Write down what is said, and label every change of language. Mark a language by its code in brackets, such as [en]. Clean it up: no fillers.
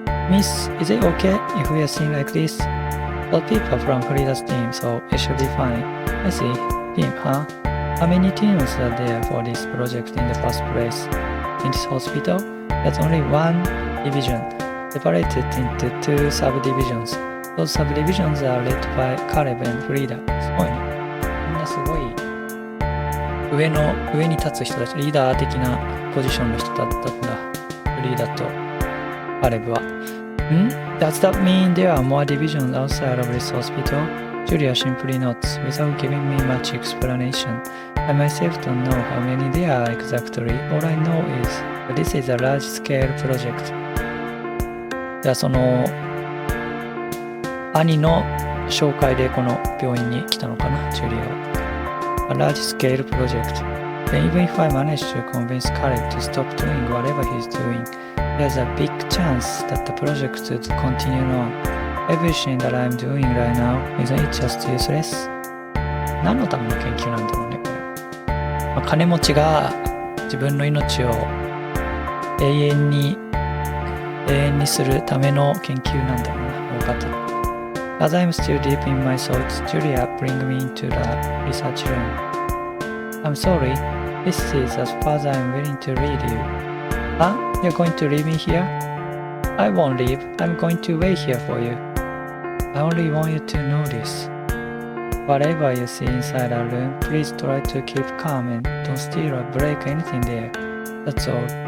[en] Miss, is it okay if we are seen like this? Well, people from Frida's team, so it should be fine. I see. Team, huh? How many teams are there for this project in the first place? In this hospital, there's only 1 division, separated into 2 subdivisions. Those subdivisions are led by Caleb and Frida. [ja] すごいね。みんなすごい上に立つ人たち、リーダー的なポジションの人だったんだ。フリーダとカレブは。 [en] Does that mean there are more divisions outside of this hospital? Julia simply nods, without giving me much explanation. I myself don't know how many there are exactly. All I know is that this is a large-scale project. [ja] じゃあその兄の紹介でこの病院に来たのかな、ジュリアは。 [en] A large-scale project. Then even if I manage to convince Caleb to stop doing whatever he's doing, there's a big chance that the project would continue on. Everything that I'm doing right now, isn't it just useless? [ja] 何のための研究なんだろうね、これ。金持ちが自分の命を永遠にするための研究なんだろうな、大方。 [en] As I'm still deep in my thoughts, Julia brings me into the research room. I'm sorry, this is as far as I'm willing to read you. Huh? You're going to leave me here? I won't leave. I'm going to wait here for you. I only want you to know this. Whatever you see inside our room, please try to keep calm and don't steal or break anything there. That's all.